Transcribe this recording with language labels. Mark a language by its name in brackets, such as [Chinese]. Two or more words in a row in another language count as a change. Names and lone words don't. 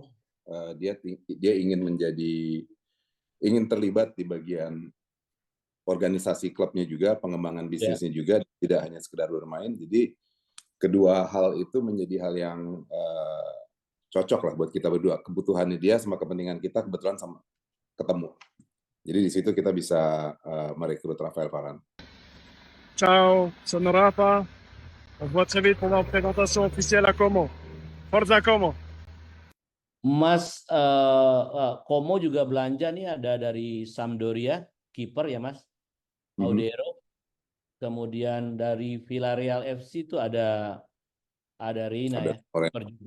[Indonesian] Dia ingin terlibat di bagian organisasi klubnya juga, pengembangan bisnisnya juga, tidak hanya sekedar bermain. Jadi kedua hal itu menjadi hal yang cocok lah buat kita berdua. Kebutuhannya dia sama kepentingan kita kebetulan sama ketemu. Jadi di situ kita bisa merekrut Rafael Varane. [Italian] Ciao, sono Rafa. [French] On se voit très vite pour la présentation officielle à Como. [Italian] Forza Como. [Indonesian] Mas, Como juga belanja nih ada dari Sampdoria, kiper ya Mas, Audero. Kemudian dari Villarreal FC itu ada Reina ya, kiper juga.